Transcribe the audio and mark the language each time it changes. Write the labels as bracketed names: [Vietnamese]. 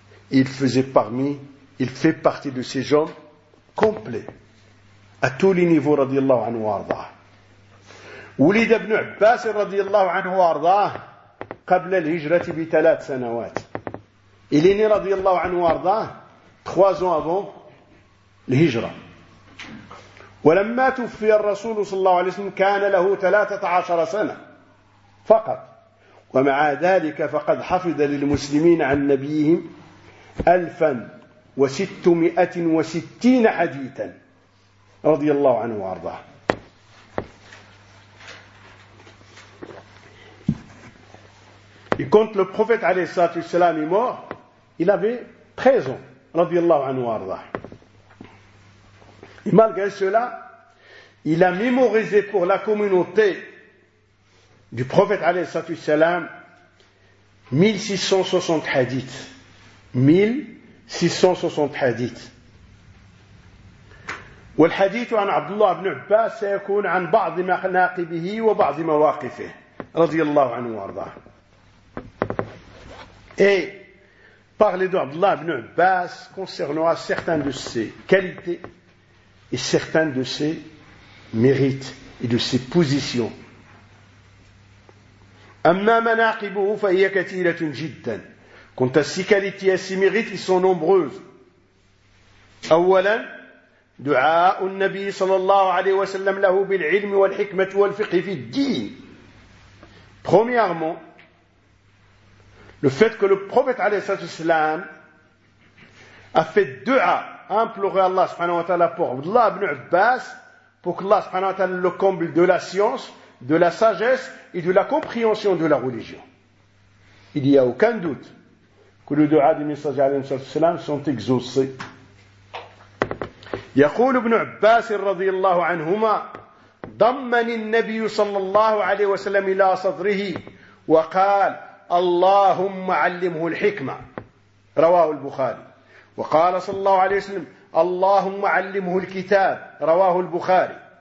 [French] Il fait partie de ces gens complets, à tous les niveaux, [Arabic] radiyallahu anhu arda. Walid ibn Abbas, radiyallahu anhu arda, قبل الهجرة بثلاث سنوات. [French] Il est né, [Arabic] radiyallahu anhu arda, [French] 3 ans avant l'hijra. [Arabic] ولما توفي الرسول صلى الله عليه وسلم كان له 13 سنة فقط. ومع ذلك فقد حفظ للمسلمين عن نبيهم 1660 حديثا رضي الله عنه وارضاه. [French] Et quand le prophète alayhi salam est mort, il avait 13 ans, [Arabic] radiyallahu anhu arda. [French] Et malgré cela, il a mémorisé pour la communauté du prophète alayhi salam 1660 hadiths. 1660 hadiths. [Arabic] والحديث عن عبد الله بن عباس سيكون عن بعض مناقبه وبعض مواقفه رضي الله عنه وارضاه. [French] Et parler d'Abd Allah ibn Abbas concernera certaines de ses qualités et certaines de ses mérites et de ses positions. [Arabic] أما مناقبه فهي كثيرة جدا. [French] Quant à ses qualités et ses mérites, ils sont nombreuses. [Arabic] أولا دعاء النبي صلى الله عليه وسلم له بالعلم والحكمة والفقه في الدين. [French] Premièrement, le fait que le prophète [Arabic] عليه السلام [French] a fait دعاء, a imploré Allah [Arabic] سبحانه وتعالى [French] pour Abdullah ibn Abbas, pour que Allah سبحانه وتعالى le comble de la science, de la sagesse et de la compréhension de la religion. Il n'y a aucun doute que le دعاء du messager [Arabic] عليه السلام [French] sont exaucés. [Arabic] يقول ابن عباس رضي الله عنهما ضمني النبي صلى الله عليه وسلم إلى صدره وقال اللهم علمه الحكمة رواه البخاري وقال صلى الله عليه وسلم اللهم علمه الكتاب رواه البخاري